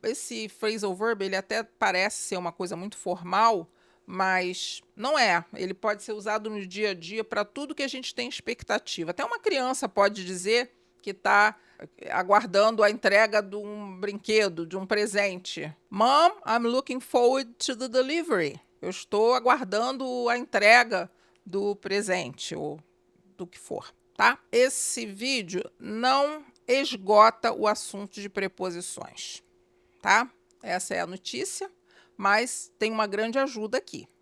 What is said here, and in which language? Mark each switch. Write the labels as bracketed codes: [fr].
[pt] Esse phrasal verb, ele até parece ser uma coisa muito formal, mas não é. Ele pode ser usado no dia a dia para tudo que a gente tem expectativa. Até uma criança pode dizer que está aguardando a entrega de um brinquedo, de um presente. [en] Mom, I'm looking forward to the delivery. [pt] Eu estou aguardando a entrega do presente, ou do que for, tá? Esse vídeo não esgota o assunto de preposições, tá? Essa é a notícia, mas tem uma grande ajuda aqui.